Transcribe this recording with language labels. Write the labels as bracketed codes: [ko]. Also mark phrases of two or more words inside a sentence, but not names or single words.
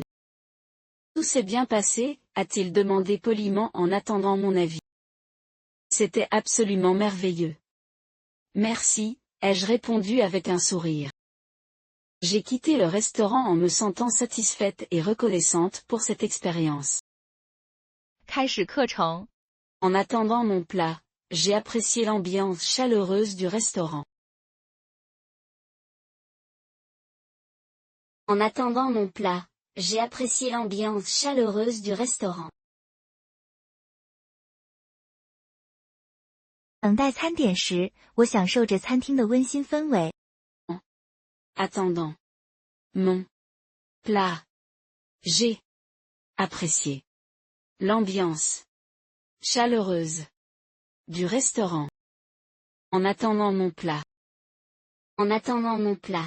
[fr] Tout s'est bien passé, a-t-il demandé poliment en attendant mon avis. C'était absolument merveilleux. Merci, ai-je répondu avec un sourire. J'ai quitté le restaurant en me sentant satisfaite et reconnaissante pour cette expérience. [zh] 开始课程。 [fr] En attendant mon plat, j'ai apprécié l'ambiance chaleureuse du restaurant. En attendant mon plat, j'ai apprécié l'ambiance chaleureuse du restaurant. [zh] 等待餐点时，我享受着餐厅的温馨氛围。 [fr] Attendant mon plat, j'ai apprécié l'ambiance chaleureuse du restaurant. En attendant mon plat. En attendant mon plat.